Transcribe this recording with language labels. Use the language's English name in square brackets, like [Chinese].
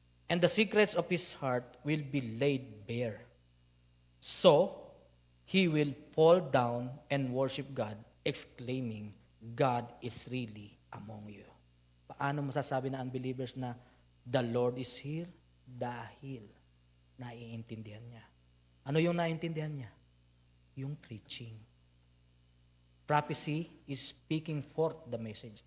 [English] And the secrets of his heart will be laid bare. So, he will fall down and worship God, exclaiming, God is really among you. [Filipino] Paano masasabi na unbelievers na the Lord is here? Dahil naiintindihan niya. Ano yung naiintindihan niya? Yung preaching. [English] Prophecy is speaking forth the message.